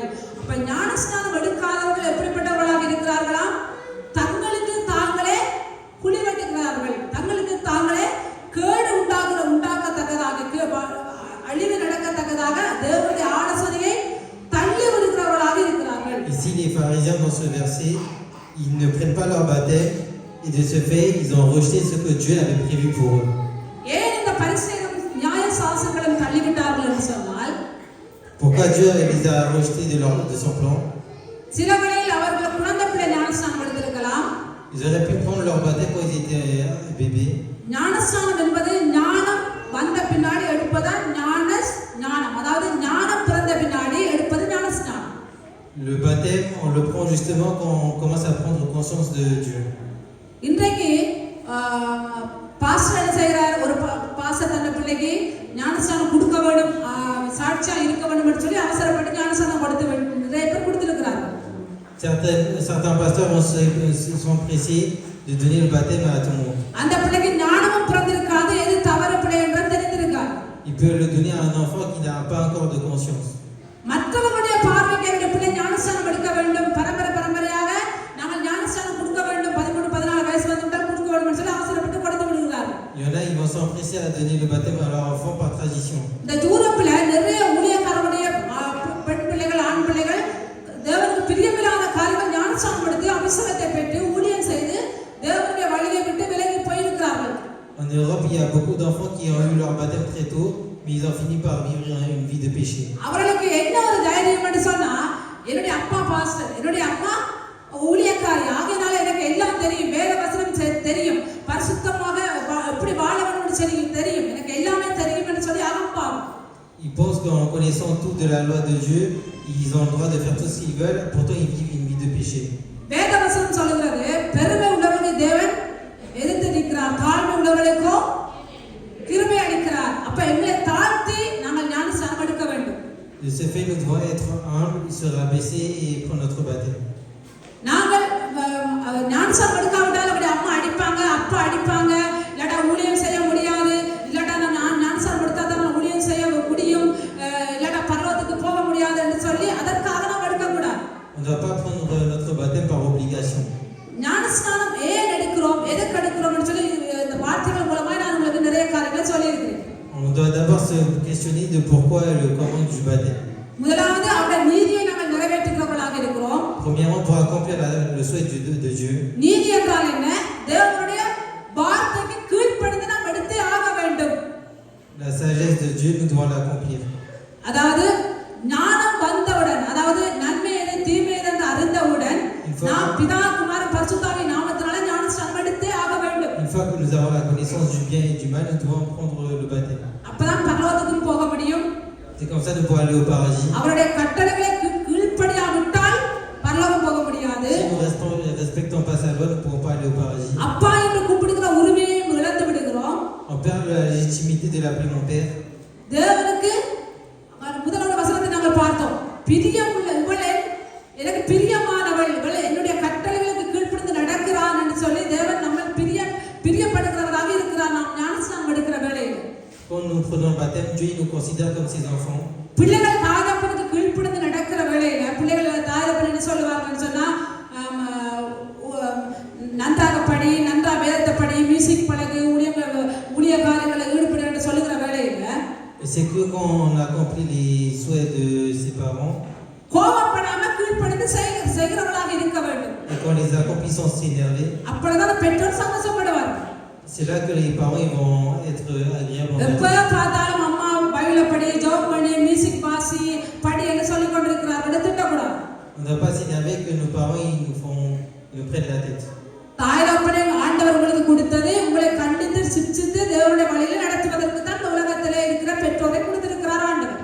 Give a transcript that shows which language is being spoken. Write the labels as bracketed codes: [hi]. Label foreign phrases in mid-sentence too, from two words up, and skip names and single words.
[ta] அப்ப ஞானஸ்நானம் எடுக்காதவர்கள் எப்படிப்பட்டவர்களாக இருக்கிறார்களாம்? தங்களுக்கு தாங்களே குழி வெட்டுகிறார்கள், தங்களுக்கு தாங்களே கேடு உண்டாகத்தக்கதாக, அழிவு நடக்கத்தக்கதாக தேவனுடைய ஆலோசனையை தள்ளி விடுகிறவர்களாக இருக்கிறார்கள். [fr] Ici, les pharisiens dans ce verset, ils ne prennent pas leur baptême et de ce fait, ils ont rejeté ce que Dieu avait prévu pour eux. [ta] ஏன் இந்த பரிசேயரும் நியாயசாஸ்திரிகளும் தள்ளிவிட்டார்கள் என்று சொன்னால், [fr] Pourquoi Dieu les a rejetés de son plan? [ta] சில வேளையில் அவர்கள் குழந்தை பிள்ளை ஞானஸ்நானம் எடுத்திருக்கலாம். [fr] Ils auraient pu prendre leur baptême quand ils étaient bébés. [ta] ஞானஸ்நானம் என்பது ஞானம் வந்த பின்னாடி எடுப்பதான் ஞானம், அதாவது ஞானம் பிறந்த பின்னாடி எடுப்பது ஞானஸ்நானம். [fr] Le baptême, on le prend justement quand on commence à prendre conscience de Dieu. [ta] இன்றைக்கு பாஸ்டர் என்ன செய்கிறார், ஒரு பாஸ்டர் தன்னை பிள்ளைக்கு ஞானஸ்நானம் கொடுக்க வேண்டும், சாட்சியா இருக்க வேண்டும் என்று சொல்லி அவசரப்பட்டு ஞானஸ்நானம் கொடுத்து நிறைய பேர் கொடுத்திருக்கிறார்கள். [fr] Certains pasteurs sont pressés de donner le baptême à tout le monde. [ta] அந்த பிள்ளைக்கு ஞானமும் பிறந்திருக்காது, எது தவறு பிள்ளை என்று தெரிந்திருக்காது. [fr] Il peut le donner à un enfant qui n'a pas encore de conscience. [ta] மற்றவர்களுடைய பார்வைக்கு என்னுடைய பிள்ளை ஞானஸ்நானம் எடுக்க வேண்டும், பரம்பரையாக நாங்கள் ஞானஸ்நானம் கொடுக்க வேண்டும், 13-14 வயசு வந்துவிட்டால் கொடுக்க வேண்டும் என்று சொல்லி அவசரப்பட்டு கொடுத்து விடுகிறார்கள். [fr] Il y en a, ils vont s'empresser à donner le baptême à leur enfant par tradition. [ta] இந்த யூரோப்பில் நிறைய ஊழியக்காரருடைய பெண் பிள்ளைகள், ஆண் பிள்ளைகள் தேவனுக்கு பிரியமில்லாத காரியங்கள் ஞானஸ்நானம் எடுத்து அபிஷேகத்தை பெற்று ஊழியம் செய்து தேவனுடைய வழியை விட்டு விலகி போயிருக்கிறார்கள். [fr] En Europe, il y a beaucoup d'enfants qui ont eu leur baptême très tôt, mais ils ont fini par vivre une vie de péché. [ta] அவர்களுக்கு என்ன ஒரு தைரியம் என்று சொன்னா, என்னுடைய அப்பா பாஸ்டர், என்னுடைய அம்மா ஊழியக்காரி, ஆகையினால எனக்கு எல்லாம் தெரியும், வேத வசனம் தெரியும், பரிசுத்தமாக எப்படி வாழ வேண்டும் தெரியும், எனக்கு எல்லாமே தெரியும் என்று சொல்லி அகம்பாவம். [fr] Ils pensent qu'en connaissant tout de la loi de Dieu, ils ont le droit de faire tout ce qu'ils veulent, pourtant ils vivent une vie de péché. [ta] வேத வசனம் சொல்லுகிறது, பெருமை உள்ளவர்களுக்கு தேவன் எதிர்த்து நிற்கிறார், தாழ்மை உள்ளவர்களுக்கோ [fr] De ce fait, nous devons être humbles, se rabaisser et prendre notre baptême. [ta] நாங்கள் ஞானசாரம் எடுக்காவிட்டால் அப்படி அம்மா அடிப்பாங்க, அப்பா அடிப்பாங்க, இல்லாட்டா ஊழியம் செய்ய முடியாது, இல்லாட்டா நான் ஞானசாரம் எடுத்தா தான் ஊழியம் செய்ய முடியும், இல்லாட்டா பரலோகத்துக்கு போக முடியாது என்று சொல்லி அதற்காக நாம் எடுக்கக்கூடாது. [fr] On ne doit pas prendre notre baptême par obligation. [ta] ஞானஸ்நானம் ஏன் எடுக்கிறோம், எதுக்கு எடுக்கிறோம்னு சொல்லி இந்த வார்த்தைகள் மூலமா நான் உங்களுக்கு நிறைய காரியங்களை சொல்லியிருக்கிறேன். [fr] On doit d'abord se questionner de pourquoi le comment du baptême. [ta] முதலாவது அவருடைய நீதியை நாங்கள் நிறைவேற்றுகிறவர்களாக இருக்கிறோம். [fr] Premièrement, pour accomplir le souhait de Dieu. [ta] நீதி என்றால் என்ன? தேவனுடைய வார்த்தைக்கு கீழ்ப்படிந்து நாம் எடுத்தே ஆக வேண்டும். [fr] La sagesse de Dieu, nous devons l'accomplir. [ta] அதாவது ஞானம் வந்தவுடன், அதாவது நன்மை எது தீமை எது என்று அறிந்தவுடன் நாம் பிதா குமாரன் பரிசுத்தாவின் நாமத்தினால ஞானஸ்நானம் எடுத்தே ஆக வேண்டும். [fr] Une fois que nous avons la connaissance du bien et du mal, nous devons prendre le baptême. [ta] அப்பதான் பரலோகத்துக்கு போக முடியும். [fr] C'est comme ça nous pourrons aller au paradis. [ta] அவருடைய கட்டளைகளை கீழ்ப்படியாவிட்டால் பரலோகம் போக முடியாது. [fr] Si nous respectons pas sa loi, nous ne pourrons pas aller au paradis. [ta] அப்பா என்று கூப்பிடுகிற உரிமையை இழந்து விடுகிறோம். [fr] On perd la légitimité de l'appeler mon père. [ta] தேவனுக்கு முதலாவது வசனத்தை நாங்கள் பார்த்தோம். பிரியமுள்ள இவளே எனக்கு பிரியமானவள், இவளே என்னுடைய கட்டளைகளுக்கு கீழ்ப்படிந்து நடக்கிறான் என்று சொல்லி தேவன் நம்ம பிரியப்படுகிறவராக இருக்கிறார். நாம் ஞானஸ்நானம் எடுக்கிற வேளையில் [fr] Quand nous prenons le baptême, Dieu nous considère comme ses enfants. [ta] பிள்ளைகள் தாயப்பனுக்கு கீழ்ப்படிந்து நடக்கிற வேளையில பிள்ளைகள் தாயப்பன் என்ன சொல்லுவாங்கன்னு சொன்னா, நன்றாக படி, நன்றா வேதத்தை படி, மியூசிக் பழகு, ஊழிய காரியங்களை ஈடுபடு என்று சொல்லுகிற வேளையில [fr] Et c'est que quand on accomplit les souhaits de ses parents, [ta] கோபப்படாம கீழ்ப்படிந்து செய்கிறவர்களாக இருக்க வேண்டும். [fr] et quand les accomplit sans s'énerver, [ta] அப்பொழுதுதான் பெற்றோர் சந்தோஷப்படுவார். [fr] c'est là que les parents ils vont être agréables. [ta] எப்ப பார்த்தாலும் அம்மா பைபிளை படி, ஜெபம் பண்ணி, மியூசிக் வாசி, படி என்று சொல்லிக் கொண்டிருக்கிறார்கள் திட்டக்கூடாது. [fr] On ne doit pas s'énerver que nos parents ils nous prennent la tête. [ta] தாயப்பனை ஆண்டவர் உங்களுக்கு கொடுத்தது உங்களை கண்டித்து சிச்சித்து தேவனுடைய வழியில் நடத்துவதற்கு தான் இந்த உலகத்திலே இருக்கிற பெற்றோரை கொடுத்திருக்கிறார் ஆண்டவர்.